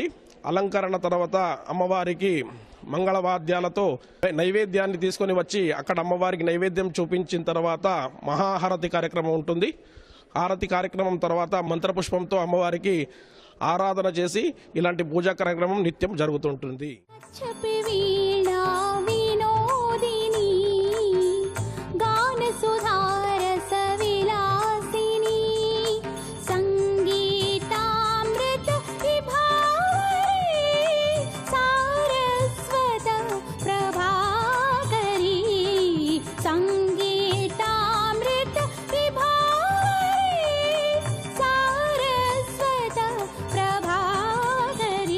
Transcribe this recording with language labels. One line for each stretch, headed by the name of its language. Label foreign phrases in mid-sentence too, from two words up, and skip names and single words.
Telugu: అలంకరణ తర్వాత అమ్మవారికి మంగళవాద్యాలతో నైవేద్యాన్ని తీసుకొని వచ్చి అక్కడ అమ్మవారికి నైవేద్యం చూపించిన తర్వాత మహాహారతి కార్యక్రమం ఉంటుంది. హారతి కార్యక్రమం తర్వాత మంత్రపుష్పంతో అమ్మవారికి ఆరాధన చేసి ఇలాంటి పూజా కార్యక్రమం నిత్యం జరుగుతుంటుంది.
Sanskrit: छपि वीणा विनोदिनी गान सुधारस विलासिनी संगीतामृत विभावरी सारस्वत प्रभाकरी संगीतामृत विभावरी सारस्वत प्रभाकरी.